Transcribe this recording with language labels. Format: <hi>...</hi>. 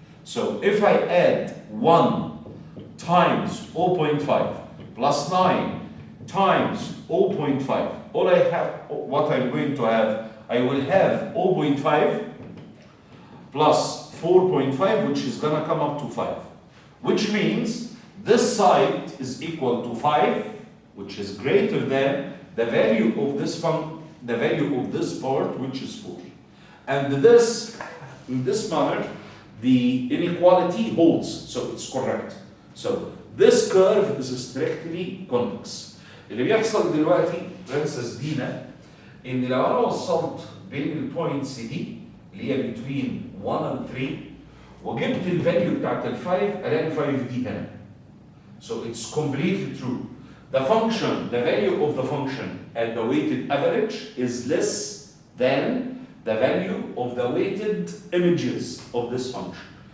<en>So if I add 1 times 0.5 plus 9 times 0.5, all I have, what I'm going to have, I will have 0.5 plus 4.5, which is going to come up to 5, which means this side is equal to 5, which is greater than the value of this the value of this part, which is 4. And this, in this manner, the inequality holds, so it's correct. So this curve is strictly convex.</en> <ar>اللي بيحصل دلوقتي برنسس دينا ان لو انا وصلت بين البوينتس دي اللي هي</ar> <en>between 1 and 3</en> <ar>وجبت الفاليو بتاعت ال 5 الاقي 5 دي هنا.</ar> <en>So it's completely true. The function, the value of the function at the weighted average is less than the value of the weighted images of this function.</en>